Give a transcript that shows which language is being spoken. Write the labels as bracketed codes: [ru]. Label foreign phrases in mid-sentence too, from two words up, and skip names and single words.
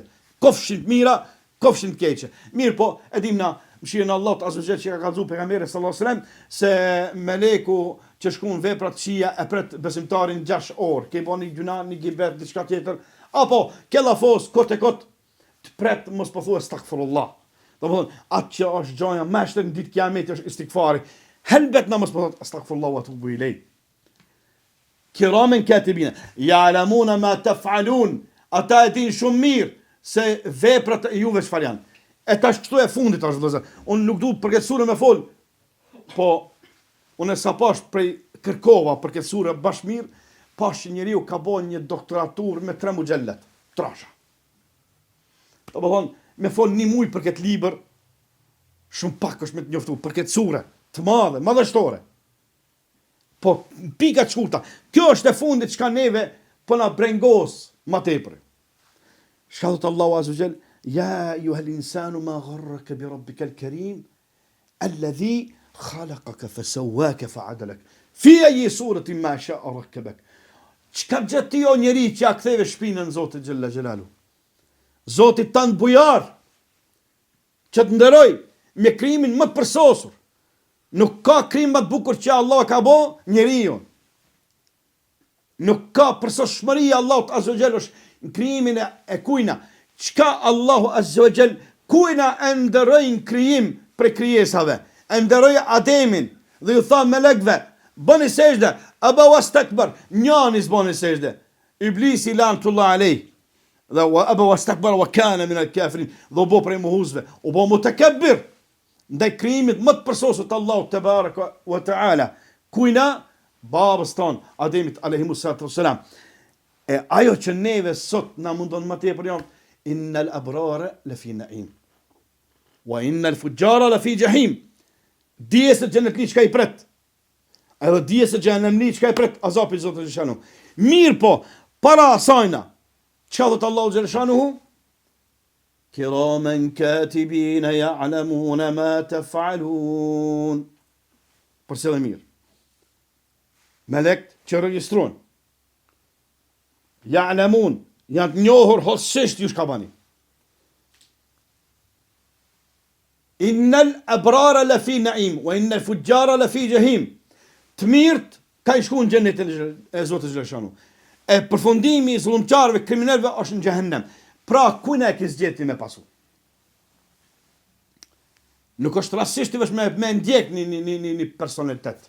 [sq] Kofshin të mira, kofshin të keqe. Mirë po, e dim na mëshirën Allahut [ar] عز وجل [sq] që ka kallëzu pejgamberi [ar] صلى الله عليه وسلم [sq] se meleku që shkon veprat këqija e pret besimtarin 6 orë, ke bën një gjuna, një gibet, diçka tjetër, apo kella fos kot e kot të pret mos po thuaj astaghfirullah. Domethënë, atë që është gjoja më e shtrenjtë ditë kiameti është istighfari. Helbet na mos po thot [ar] أستغفر الله وأتوب إليه. كراما كاتبين يعلمون ما تفعلون. [sq] Ata e din shumë mirë se veprat e juve çfarë janë. E tash këtu e fundit tash vëllazër. Unë nuk du për këtë surë me fol, po unë sa pash prej kërkova për këtë surë bashmir, pash që njeriu ka bën një doktoratur me 3 muxhellet, trasha. Do të thonë, me fol një muj për këtë libër, shumë pak është me të njoftu për këtë surë, të madhe, madhështore. Po pika të shkurta. Kjo është e fundit çka neve po na brengos më tepër. Çka thot Allahu [ar] عز وجل يا أيها الإنسان ما غرك بربك الكريم الذي خلقك فسواك فعدلك في أي صورة ما شاء ركبك. [sq] Çka gjet ti o njeri që ja ktheve shpinën Zotit [ar] جل جلاله. [sq] Zoti tan bujar që të nderoj me krimin më të përsosur. Nuk ka krim më të bukur që Allah ka bë njeriu. Nuk ka përsosshmëri Allahut [ar] عز وجل [sq] në krimin e kujna. Çka Allahu [ar] عز وجل [sq] kujna e nderoi në krijim për krijesave. E nderoi Ademin dhe ju tha melekve, bëni sejdë, [ar] أبى واستكبر, [sq] njani s'bëni sejdë. [ar] Iblisi لعنة الله عليه. Dhe أبى واستكبر وكان من الكافرين. [sq] Dhe bo prej mohuzve, u bo mutakabbir ndaj krijimit më të përsosur të Allahut [ar] تبارك وتعالى. [sq] Kujna babës ton Ademit [ar] عليه الصلاة والسلام. [sq] E ajo që neve sot na mundon më tepër janë [ar] إن الأبرار لفي نعيم وإن الفجار لفي جحيم. [sq] Dije se xhenetli çka i pret. Edhe dije se xhenemli çka i pret azapi i Zotit xhanu. Mirë po, para asajna, çka thot Allahu xhelaluhu? [ar] كراما كاتبين يعلمون ما تفعلون. [sq] Përse dhe mirë. Melek që regjistrojnë. Ya'lamun, janë të njohur hollësisht ju shka bani. [ar] إن الأبرار لفي نعيم وإن الفجار لفي جحيم. [sq] Të mirët ka i shku në xhenetin e Zotit xhelaluhu. E përfundimi i zullumçarëve, kriminalëve është në xhehenem. Pra kujna e ke zgjeti me pasu. Nuk është rastisht të vesh me ndjek një personalitet.